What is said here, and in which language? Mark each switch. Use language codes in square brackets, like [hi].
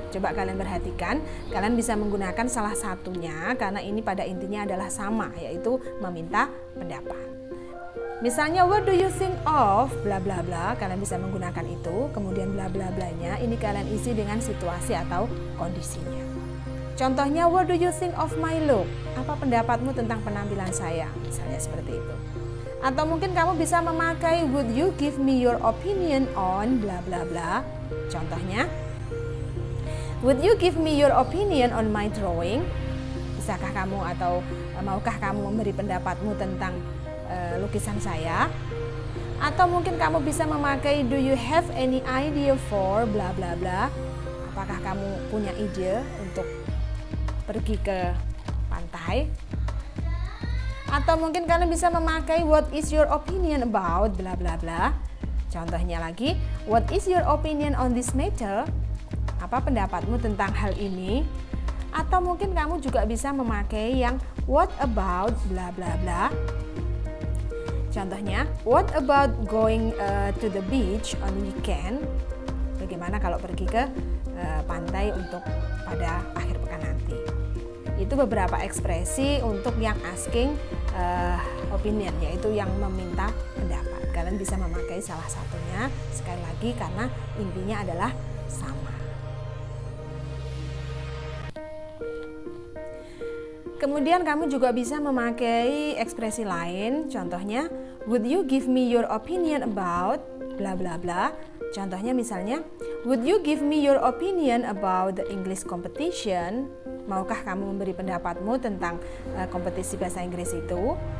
[id] Coba kalian perhatikan, kalian bisa menggunakan salah satunya karena ini pada intinya adalah sama, yaitu meminta pendapat. Misalnya, [en] what do you think of bla bla [id] bla, kalian bisa menggunakan itu, kemudian bla bla blanya ini kalian isi dengan situasi atau kondisinya. Contohnya, [en] what do you think of my look? [id] Apa pendapatmu tentang penampilan saya? Misalnya seperti itu. Atau mungkin kamu bisa memakai [en] would you give me your opinion on bla bla [id] bla. Contohnya, [en] Would you give me your opinion on my drawing? [id] Bisakah kamu atau maukah kamu memberi pendapatmu tentang lukisan saya? Atau mungkin kamu bisa memakai [en] do you have any idea for bla bla [id] bla. Apakah kamu punya ide untuk pergi ke pantai? Atau mungkin kalian bisa memakai [en] what is your opinion about bla bla [id] bla. Contohnya lagi, [en] what is your opinion on this matter? [id] Apa pendapatmu tentang hal ini? Atau mungkin kamu juga bisa memakai yang [en] what about bla bla bla. [id] Contohnya, [en] what about going to the beach on weekend? [id] Bagaimana kalau pergi ke pantai untuk pada akhir pekan nanti? Itu beberapa ekspresi untuk yang [en] asking opinion, [id] yaitu yang meminta pendapat. Kalian bisa memakai salah satunya, sekali lagi karena intinya adalah sama. Kemudian kamu juga bisa memakai ekspresi lain, contohnya [en] would you give me your opinion about bla bla [id] bla. Contohnya misalnya, [en] would you give me your opinion about the English competition? [id] Maukah kamu memberi pendapatmu tentang kompetisi bahasa Inggris itu?